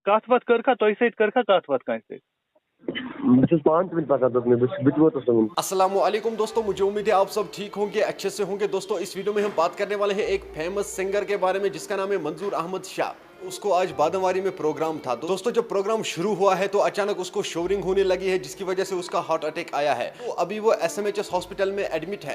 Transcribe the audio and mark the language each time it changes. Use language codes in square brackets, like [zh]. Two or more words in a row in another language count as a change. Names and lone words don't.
[ks] کتھ وتھ کٔرکھا تۄہہِ سۭتۍ کٔرکھا کتھ وتھ کٲنٛسہِ سۭتۍ؟ بہٕ چھُس پانہٕ تہِ وٕنہِ پکان دوٚپمَے بہٕ تہِ ووتُس وٕنہِ. [ur] السلام علیکم دوستوں، مجھے امید ہے آپ سب ٹھیک ہوں گے، اچھے سے ہوں گے. دوستوں اس ویڈیو میں ہم بات کرنے والے ہیں ایک [en] famous singer [ur] کے بارے میں جس کا نام ہے منظور احمد شاہ. اس کو آج بادام میں پروگرام تھا. دوستوں جب پروگرام شروع ہوا ہے تو اچانک اس کو شورنگ ہونے لگی ہے جس کی وجہ سے اس کا [en] heart attack [ur] آیا ہے. تو ابھی وہ SMHS ہاسپٹل میں ایڈمٹ ہے.